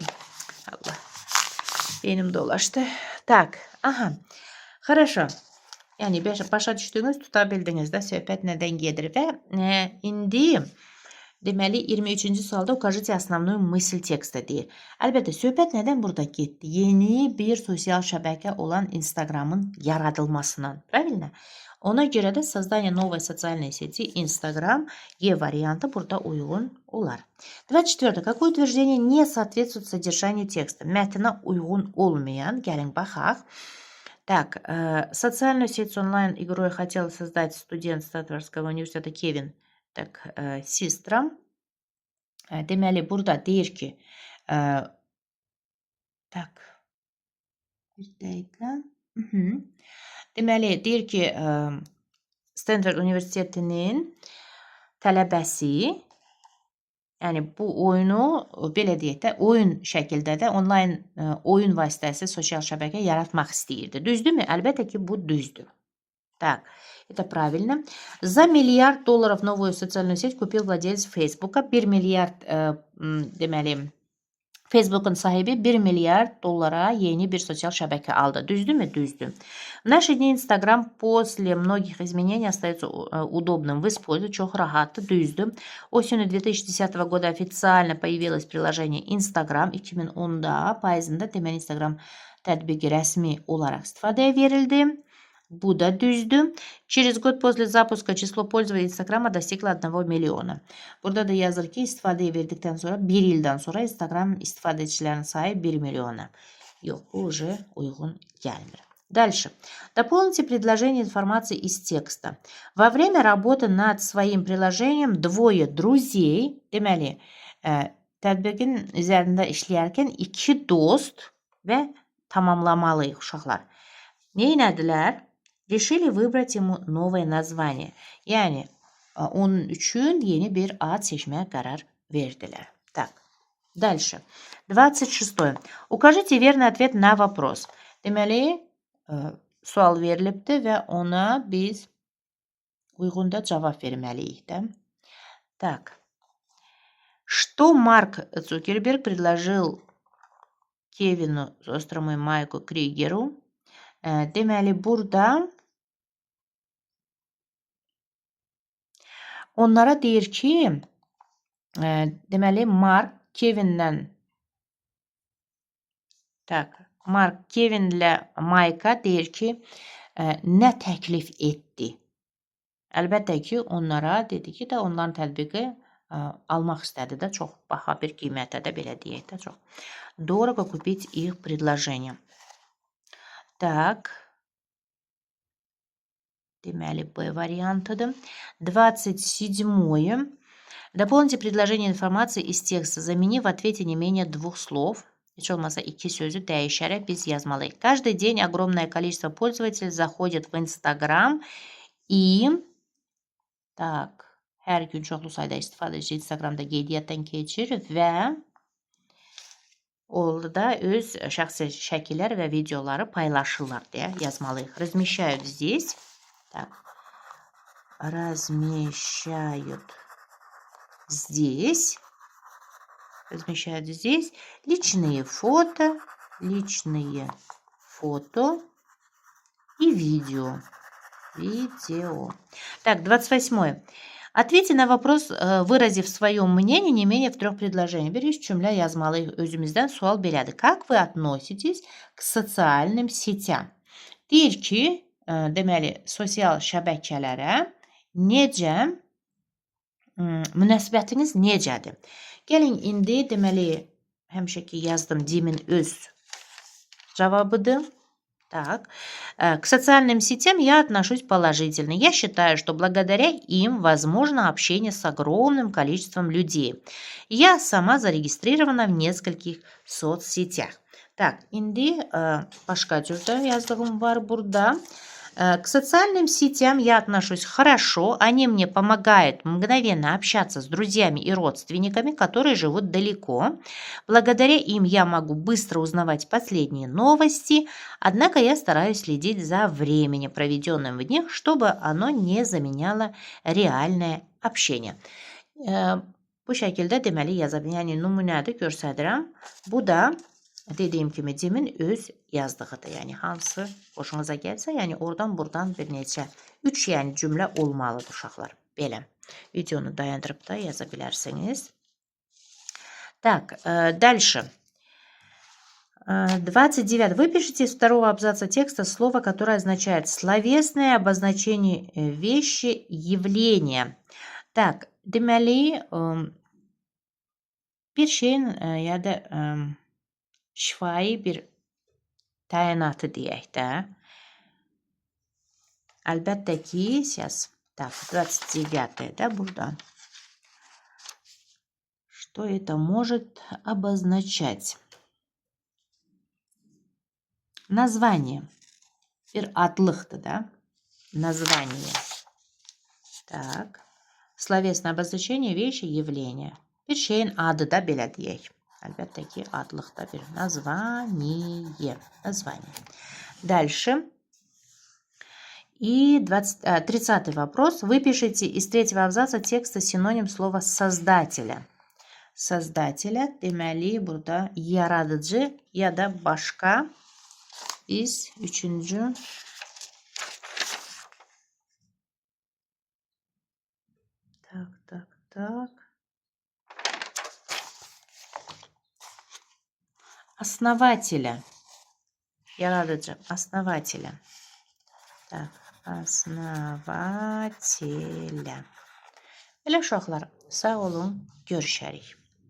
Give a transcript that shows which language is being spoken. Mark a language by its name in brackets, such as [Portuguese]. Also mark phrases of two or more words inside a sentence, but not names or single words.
[Azerbaijani] Allah, benim dolaşdı. Tak, aha, хорошо. Yəni başa düşdünüz, tuta bildiniz də söhbət nədən gedir və indi deməli 23-cü sualda [Russian] укажите основную мысль [Azerbaijani] tekstə deyir. Əlbəttə söhbət nədən burada getdi? Yeni bir sosial şəbəkə olan Instagram'ın yaradılmasından. Правильно? Ona görə də [Russian] создание новой социальной сети [Azerbaijani] Instagram E variantı burada uyğun olar. 24. [Russian] Какое утверждение не соответствует содержанию текста? [Azerbaijani] Mətnə uyğun olmayan, gəlin baxaq. [Russian] Так, социальную сеть с онлайн-игрой хотел создать студент Стэнфордского университета Кевин. Так, Systrom. [Azerbaijani] Deməli, burada deyir ki, tak, bir dəqiqə. Deməli, deyir ki, Stanford Universitetinin tələbəsi, yəni bu oyunu, belə deyək də, oyun şəkildə də onlayn oyun vasitəsi sosial şəbəkə yaratmaq istəyirdi. Düzdürmü? Əlbəttə ki, bu düzdür. [Russian] Так, это правильно. За $1 миллиард новую социальную сеть купил владелец Фейсбука. [Azerbaijani] 1 milyard deməli, Facebook'un sahibi $1 milyard yeni bir sosial şəbəkə aldı. Düzdürmü? Düzdür. [Russian] В наши дни Instagram после многих изменений остается удобным в использовании, [Azerbaijani] çox rahatdır, düzdür. [Russian] Осенью 2010 года официально появилось приложение Instagram. [Azerbaijani] 2010'da payızında deməli Instagram tətbiqi rəsmi olaraq istifadəyə verildi. Bu da düzdür. [Russian] Через год после запуска число пользователей Instagram'a достигло 1 milyona. [Azerbaijani] Burada da yazır ki istifadəyə verdikdən sonra 1 ildən sonra Instagram istifadəçilərinin sayı 1 milyona. Yox, bu уже uyğun gəlmir. [Russian] Дальше. Дополните предложение информации из текста. Во время работы над своим приложением двое друзей, [Azerbaijani] deməli, tətbiqin üzərində işləyərkən iki dost və tamamlamalıyıq uşaqlar. Neynədilər? [Russian] Решили выбрать ему новое название. [Turkish] Yani onun üçün yeni bir ad seçmeye karar verdiler. [Russian] Так, дальше. 26. Укажите верный ответ на вопрос. [Azerbaijani] Deməli, sual verilibdir və ona biz uyğunda cavab verməliyik də. [Russian] Так. Что Марк Цукерберг предложил Кевину Острому и Майку Кригеру? [Azerbaijani] Deməli, burada onlara deyir ki, deməli, Mark Kevinlə Mike'a deyir ki, nə təklif etdi? Əlbəttə ki, onlara dedi ki, də onların tətbiqi almaq istədi də, çox baha bir qiymətə də, belə deyək də, çox. [Russian] Дорого купить их предложение. Так. [Azerbaijani] Deməli, B variantıdır. 27. [Russian] Дополните предложение информации из текста, заменив в ответе не менее 2 слов. [Azerbaijani] Heç olmasa 2 sözü dəyişərək biz yazmalıyıq. [Russian] Каждый день огромное количество пользователей заходит в Instagram и [Azerbaijani] hər gün çoxlu sayda istifadəçi Instagramda qeydiyyatdan keçir və orada öz şəxsi şəkillər və videoları paylaşırlar deyə yazmalıyıq. [Russian] Размещают здесь. Так. Размещают здесь личные фото и видео. Так, 28. Ответьте на вопрос, выразив свое мнение не менее в 3 предложениях. [Azerbaijani] Bir üç cümlə yazmalıyıq özümüzdən. Sual belədir. [Russian] Как вы относитесь к социальным сетям? [Azerbaijani] Deyir ki, deməli, sosial şəbəkələrə necə münasibətiniz necədir? Gəlin indi deməli, həmişə ki yazdım, Dimin öz cavabıdır. [Russian] Так, к социальным сетям я отношусь положительно. Я считаю, что благодаря им возможно общение с огромным количеством людей. Я сама зарегистрирована в нескольких соцсетях. Так, [Azerbaijani] indi başqa cürdə yazdığım var burada. К социальным сетям я отношусь хорошо. Они мне помогают мгновенно общаться с друзьями и родственниками, которые живут далеко. Благодаря им я могу быстро узнавать последние новости, однако я стараюсь следить за временем, проведенным в них, чтобы оно не заменяло реальное общение. Bu şəkildə deməli yaza bilərik. Yəni nümunədə göstərirəm. Bu da dediyim kimi Cimin öz yazdığıdır. Yəni hansı xoşunuza gəlsə, yəni oradan buradan bir neçə 3 yəni cümlə olmalıdır uşaqlar. Belə. Videonu dayandırıb da yaza bilərsiniz. [Russian] Так, дальше. 29. Выпишите из второго абзаца текста слово, которое означает словесное обозначение вещи, явления. Так, [Azerbaijani] deməli, bir şeyin ya da şifai bir təyinatı deyək də. Əlbəttə ki, [Russian] сейчас, так, 29 да, burada. Что это может обозначать? Название. [Azerbaijani] Bir adlıqdır da. [Russian] Название. Так. Словесное обозначение вещи, явления. [Azerbaijani] Bir şeyin adı da belə deyək. Əlbəttə ki, adlıqda bir [Russian] название. Название. Дальше. И 30 вопрос. Выпишите из третьего абзаца текста синоним слова создателя. [Azerbaijani] Создателя deməli burada yaradıcı ya da başqa. Biz üçüncü так. [Russian] Основателя. Yaradıcı. Основателя. Так, основателя. [Azerbaijani] Elə uşaqlar, sağ olun, görüşərik.